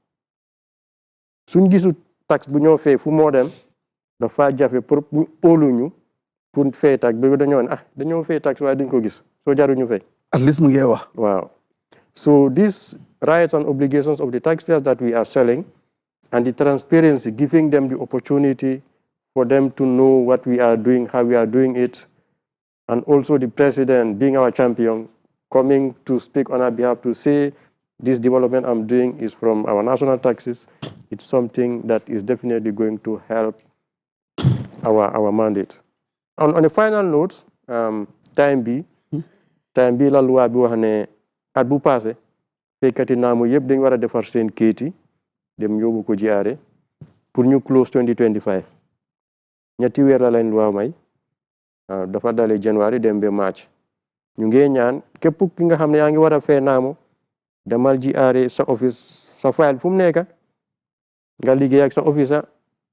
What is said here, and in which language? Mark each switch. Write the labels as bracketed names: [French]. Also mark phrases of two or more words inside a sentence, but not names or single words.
[Wolof] suñ gisu tax bu ñoo fay fu moo dem dafa jafe pour ñu óoluñu pour fay tax bi dañoo ne dañoo fay tax waaye duñ ko gis soo jaruñu fay at least mu ngi wax [English] waaw so these rights and obligations of the taxpayers that we are selling and the transparency giving them the opportunity for them to know what we are doing, how we are doing it, and also the president being our champion, coming to speak on our behalf to say this development I'm doing is from our national taxes. It's something that is definitely going to help our mandate. On a final note, [Wolof] time B la loi bi wax ne at bu passé fekkat yi naamu yëpp dañ war a defar seen kayit yi dem yóbbu ko GRA pour ñu close 2025 ñetti weer la lañ loi may dafa dalee January dem ba March ñu ngi ñaan képp ki nga xam ne yaa ngi war a fee naamu demal GRA sa office sa file fu mu nekk nga liggéey ak sa officer